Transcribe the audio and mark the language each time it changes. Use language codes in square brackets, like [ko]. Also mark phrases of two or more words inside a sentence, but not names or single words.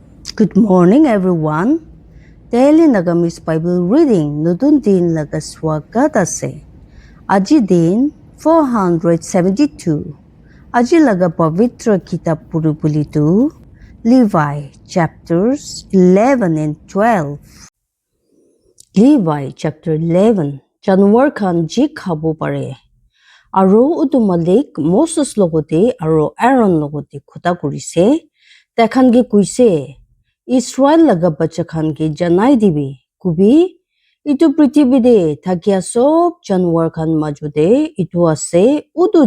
[en] Good morning, everyone. Daily Nagamis Bible reading [nag] nutun din laga swagat ase. Aji din 472. Aji laga pavitra kitab puri tu Levi [en] chapters 11 and 12. [nag] Levi chapter 11. Janwar khan ji khabo pare. Aro utumalik Moses logote aro Aaron logote khuda kurise. Takhan ge kuise. Israel laga bacha khan ke janai dibi kubi itu prithibide thakia sob janwar khan majude itu ase udu